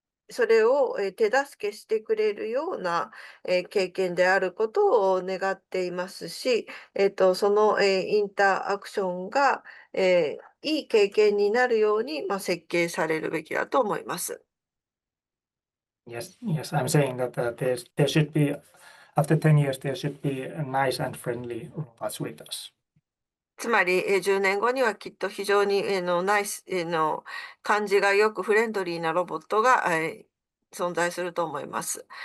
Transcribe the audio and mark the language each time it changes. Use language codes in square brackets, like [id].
[ja] それを手助けしてくれるような経験であることを願っていますし、そのインタアクションがいい経験になるように設計されるべきだと思います。 [en] Yes, I'm saying that there should be, after 10 years, there should be a nice and friendly robots with us. [ja] つまり、10年後にはきっと非常にナイス感じがよくフレンドリーなロボットが存在すると思います。